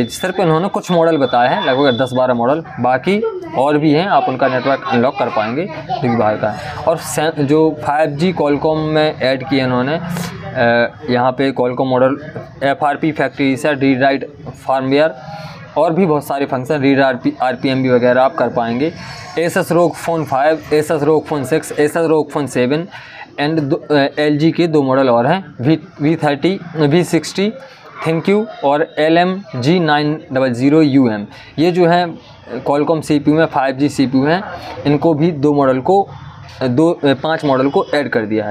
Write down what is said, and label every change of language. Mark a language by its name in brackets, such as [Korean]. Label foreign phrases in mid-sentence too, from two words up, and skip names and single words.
[Hindi] सिर्फ इन्होंने कुछ मॉडल बताए हैं, लगभग 10-12 मॉडल, बाकी और भी हैं, आप उनका नेटवर्क अनलॉक कर पाएंगे जो कि बाहर का है। और जो 5G कॉलकॉम में ऐड किए इन्होंने, यहाँ पे कॉलकॉम मॉडल FRP फैक्ट्री से [English] read write firmware [Hindi] और भी बहुत सारे फंक्शन, रीड RPMB वगैरह आप कर पाएंगे। Asus ROG Phone 5, Asus ROG Phone 6, Asus ROG Phone 7 एंड LG के 2 मॉडल और हैं, V30, V60 ThinQ और LMG900UM। ये जो है कॉलकॉम CPU में 5G CPU हैं, इनको भी 5 मॉडल को ऐड कर दिया है।